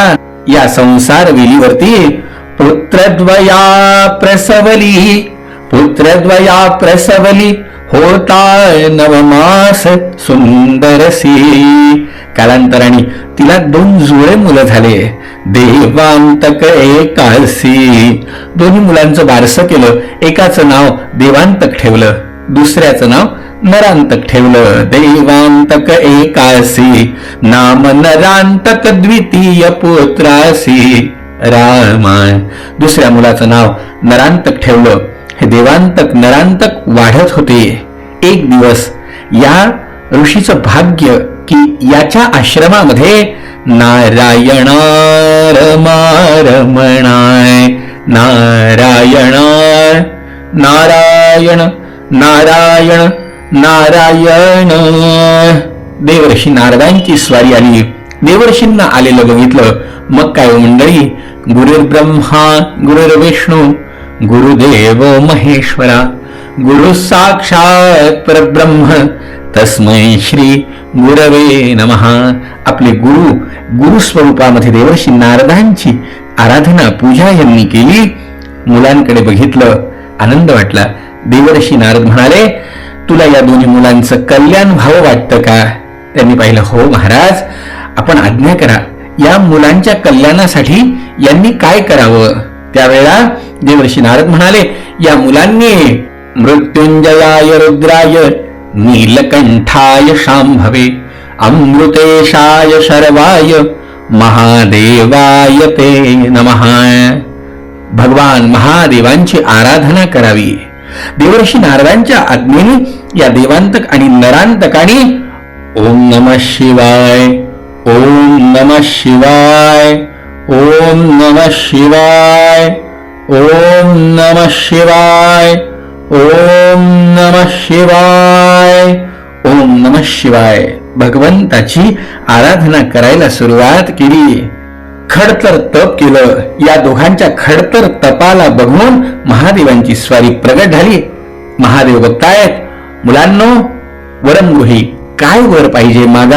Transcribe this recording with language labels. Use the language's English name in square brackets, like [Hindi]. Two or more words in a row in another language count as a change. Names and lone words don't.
[Marathi] या संसार वेलीवरती पुत्रद्वया प्रसवली होता नवमास सुंदरसी. कालांतराने तिला 2 जुळे मुलं झाले. देवांतक एकासी. दोन्ही मुलांचं बारसं केलं. एकाचं नाव देवांतक ठेवलं, दुसऱ्याचं नाव नरांतक ठेवलं. देवांतक एकासी नाम नरांतक द्वितीय पुत्रासी रामा. दुसऱ्या मुलाचं नाव नरांतक ठेवलं. हे देवांतक नरांतक वाढत होते. एक दिवस या ऋषीचं भाग्य की याच्या आश्रमामध्ये नारायण रमणाय. नारायण नारायण नारायण नारायण. देवर्षी नारदांची स्वारी आली. देवर्षींना आलेलं बघितलं. मग काय मंडळी, [Sanskrit] गुरुर्ब्रह्मा गुरुर्विष्णू गुरुदेव महेश्वरा, गुरु साक्षात परब्रह्म तस्मै श्री गुरवे नमः. [Marathi] आपले गुरु स्वरूपामध्ये देवर्षी नारदांची आराधना पूजा यांनी केली. मुलांकडे बघितलं, आनंद वाटला. देवर्षी नारद म्हणाले, तुला या दोन्ही मुलांचं कल्याण व्हावं वाटतं का? त्यांनी पाहिलं, हो महाराज, आपण आज्ञा करा. या मुलांच्या कल्याणासाठी यांनी काय करावं? त्यावेळेला देवर्षी नारद म्हणाले, या मुलांनी [Sanskrit] मृत्युंजयाय रुद्राय नीलकंठाय शांभवे अमृतेशाय शर्वाय महादेवाय ते नमः. [Marathi] भगवान महादेवांची आराधना करावी. देवर्षी नारदांच्या आज्ञेने या देवांतक आणि नरांतकाने [Sanskrit] ओम नमः शिवाय ओम नमः शिवाय, ओम नमः शिवाय, ओम नमः शिवाय, ओम नमः शिवाय, ओम नमः शिवाय. [Marathi] भगवंताची आराधना करायला सुरुवात केली. खडतर तप केलं. या दोघांच्या खडतर तपाला बघून महादेवांची स्वारी प्रगट झाली. महादेव बघतायत, मुलांनो वरंगुही काय वर पाहिजे मागा.